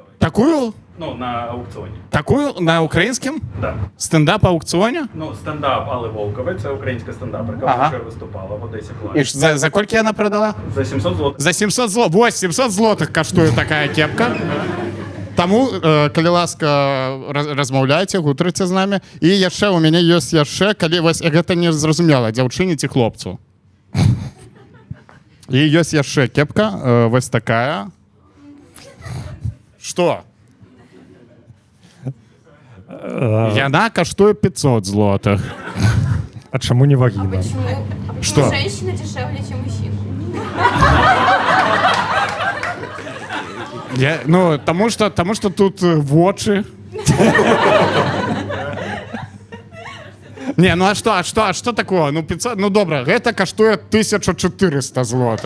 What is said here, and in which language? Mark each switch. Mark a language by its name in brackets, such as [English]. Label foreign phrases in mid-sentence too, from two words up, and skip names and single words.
[Ukrainian] Таку? Ну, на аукціоні. Таку на українському? Так. Стендап аукціоні? Ну, стендап Алли Волкової, це українська стендаперка, Ага. вона вже виступала в Одесі І Плані. ж за скільки вона продала? За 700 злотих. За 700 злотих. Ось 700 злотих коштує така кепка. [Belarusian] Таму калі ласка размаўляйце, гутарыце з намі. І яшчэ у мяне ёсць яшчэ, калі вось гэта не зразумела, дзяўчыне ці хлопцу. І ёсць яшчэ кепка, вось такая. Што? Яна каштуе 500 злотых. А чаму не вагіна? [Russian] Почему? Что? Женщина дешевле, чем мужчина. [Belarusian] Таму што тут вочы. Не, ну а што такое? Ну 500, ну добра, гэта каштуе 1400 злотых.